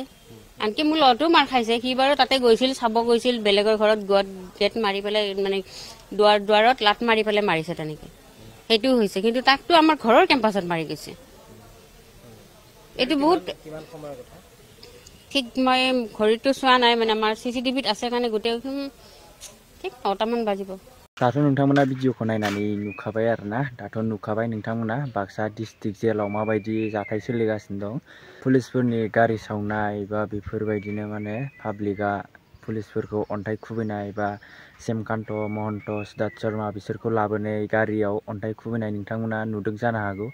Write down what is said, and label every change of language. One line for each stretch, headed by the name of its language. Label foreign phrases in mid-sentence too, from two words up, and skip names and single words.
Assamese: আনকি মোৰ ল'ৰাটোও মাৰ খাইছে, সি বাৰু তাতে গৈছিল, চাব গৈছিল বেলেগৰ ঘৰত, গেট মাৰি পেলাই মানে দুৱাৰত লাট মাৰি পেলাই মাৰিছে তেনেকে, সেইটোও হৈছে। কিন্তু তাকতো আমাৰ ঘৰৰ কেম্পাছত মাৰি গৈছে। এইটো বহুত ঠিক মই ঘড়ীটো চোৱা নাই, মানে আমাৰ CCTVত আছে কাৰণে গোটেই ঠিক 9টামান বাজিব।
Bodo: दाथ' नोंथांमोना भिडिअखौ नायनानै नुखाबाय आरोना। दाथ' नुखाबाय नोंथांमोना बाक्सा डिस्ट्रिक्ट जेलाव माबायदि जाथाय सोलिगासिनो दं। पुलिसफोरनि गारि सावनाय बा बेफोरबायदिनो माने पाब्लिकआ पुलिसफोरखौ अन्थाइ खुबैनाय बा सेमकान्त महन्त सिद्धार्थ शर्मा बिसोरखौ लाबोनाय गारियाव अन्थाइ खुबैनाय नोंथांमोना नुदों जानो हागौ।